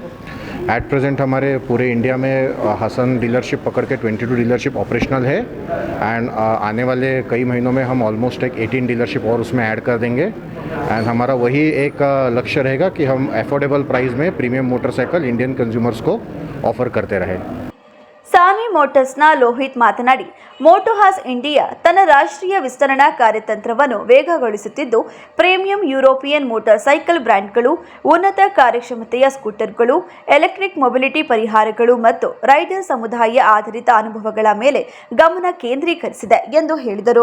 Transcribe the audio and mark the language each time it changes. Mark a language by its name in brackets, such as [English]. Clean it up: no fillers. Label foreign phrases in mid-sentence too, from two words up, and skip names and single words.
[English] at present [Hindi] हमारे पूरे इंडिया में हसन डीलरशिप पकड़ के 22 [English] dealership operational [Hindi] है. एंड आने वाले कई महीनों में हम ऑलमोस्ट एक 18 डीलरशिप और उसमें ऐड कर देंगे. एंड हमारा वही एक लक्ष्य रहेगा कि हम [English] affordable price [Hindi] में [English] premium motorcycle Indian consumers [Hindi] को ऑफर करते रहे. [Kannada] ಸಾನಿ ಮೋಟಾರ್ಸ್ನ ಲೋಹಿತ್ ಮಾತನಾಡಿ, ಮೋಟೋ ಹಾಸ್ ಇಂಡಿಯಾ ತನ್ನ ರಾಷ್ಟ್ರೀಯ ವಿಸ್ತರಣಾ ಕಾರ್ಯತಂತ್ರವನ್ನು ವೇಗಗೊಳಿಸುತ್ತಿದ್ದು, [English] premium European motor cycle [Kannada] ಬ್ರ್ಯಾಂಡ್ಗಳು, ಉನ್ನತ ಕಾರ್ಯಕ್ಷಮತೆಯ ಸ್ಕೂಟರ್ಗಳು, [English] electric mobility [Kannada] ಪರಿಹಾರಗಳು ಮತ್ತು ರೈಡರ್ ಸಮುದಾಯ ಆಧಾರಿತ ಅನುಭವಗಳ ಮೇಲೆ ಗಮನ ಕೇಂದ್ರೀಕರಿಸಿದೆ ಎಂದು ಹೇಳಿದರು.